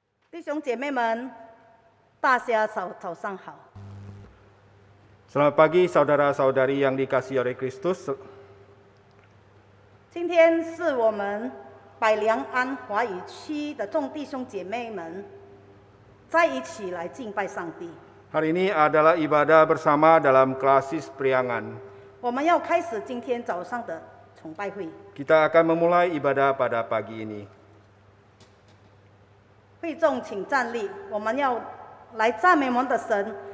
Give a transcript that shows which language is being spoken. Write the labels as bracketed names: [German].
[Chinese] 弟兄姐妹们，大家早上好。 [Indonesian] Selamat pagi saudara-saudari yang dikasihi oleh Kristus. [Chinese] 今天是我们百良安华语区的众弟兄姐妹们在一起来敬拜上帝。 [Indonesian] Hari ini adalah ibadah bersama dalam Klasis Priangan. [Chinese] 我们要开始今天早上的崇拜会。 [Indonesian] Kita akan memulai ibadah pada pagi ini. [Chinese] 会众请站立，我们要来赞美我们的神。